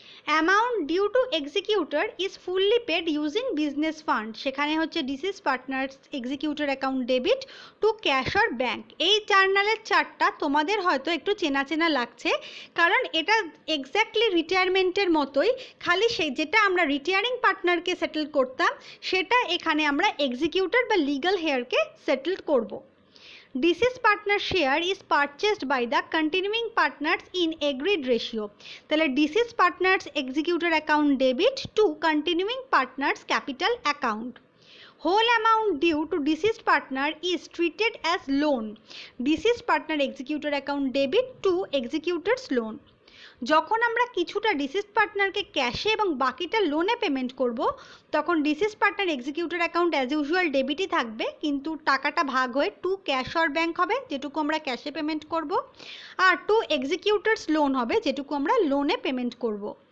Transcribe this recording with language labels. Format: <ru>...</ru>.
<en>amount due to executor is fully paid using business fund,</en> <bn>সেখানে হচ্ছে</bn> <en>Deceased partner's executor account debit to cash or bank.</en> <bn>এই জার্নালের চার্টটা তোমাদের হয়তো একটু চেনা চেনা লাগছে, কারণ এটা এক্স্যাক্টলি রিটায়ারমেন্টের মতোই, খালি সেই যেটা আমরা রিটায়ারিং পার্টনারকে সেটেল করতাম সেটা এখানে আমরা এক্সিকিউটর বা লিগ্যাল হেয়ারকে সেটেল করব।</bn> <en>Deceased partner share is purchased by the continuing partners in agreed ratio,</en> <bn>তাহলে</bn> <en>deceased partners executor account debit to continuing partners capital account. Whole amount due to deceased partner is treated as loan. Deceased partner executor account debit to executor's loan.</en> <bn>যখন আমরা কিছুটা ডিসিজ পার্টনারকে ক্যাশে এবং বাকিটা লোনে payment করব, তখন ডিসিজ partner executor account as usual ডেবিটই থাকবে, কিন্তু টাকাটা ভাগ হয়ে</bn> <en>to cash or bank</en> <bn>হবে, যেটুকু আমরা ক্যাশে পেমেন্ট করব, আর</bn> <en>to executor's loan</en> <bn>হবে, যেটুকু আমরা লোনে পেমেন্ট করব।</bn>